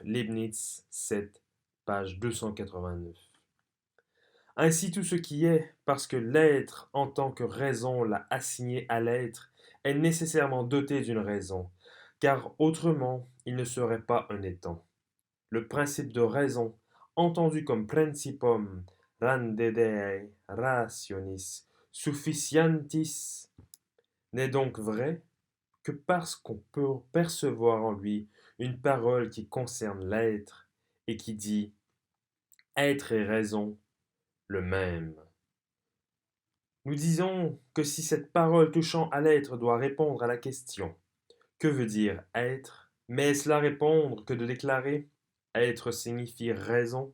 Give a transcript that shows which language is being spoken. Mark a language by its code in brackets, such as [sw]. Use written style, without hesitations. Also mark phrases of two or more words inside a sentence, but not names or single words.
[fr] Leibniz 7, page 289. Ainsi tout ce qui est, parce que l'être en tant que raison l'a assigné à l'être, est nécessairement doté d'une raison, car autrement il ne serait pas un étant. Le principe de raison, entendu comme [la] principum randedei rationis sufficientis, [fr] n'est donc vrai que parce qu'on peut percevoir en lui une parole qui concerne l'être et qui dit être et raison le même. Nous disons que si cette parole touchant à l'être doit répondre à la question que veut dire être, mais est-ce là répondre que de déclarer être signifie raison?